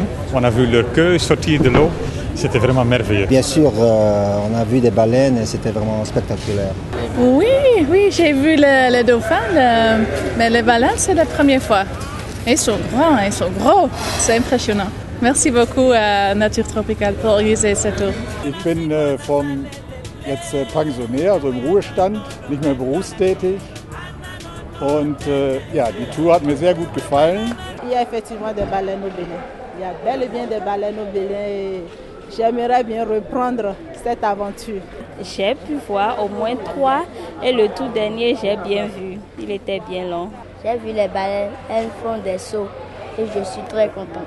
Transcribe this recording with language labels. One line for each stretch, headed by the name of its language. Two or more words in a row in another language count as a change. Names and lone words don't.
French: On a vu leur queue sortir de l'eau. C'était vraiment merveilleux. Bien sûr, on a vu des baleines et c'était vraiment spectaculaire. Oui, j'ai vu le dauphin, mais les baleines, c'est la première fois. Ils sont grands, ils sont gros. C'est impressionnant. Merci beaucoup à Nature Tropicale pour organiser cette tour.
German: Ich bin jetzt Pensionär, also im Ruhestand, nicht mehr berufstätig. Und die Tour hat mir sehr gut gefallen.
French: Il y a effectivement des baleines au Bénin. Il y a bel et bien des baleines au Bénin et j'aimerais bien reprendre cette aventure. J'ai pu voir au moins 3 et le tout dernier j'ai bien vu. Il était bien long. J'ai vu les baleines, elles font des sauts. Et je suis très contente.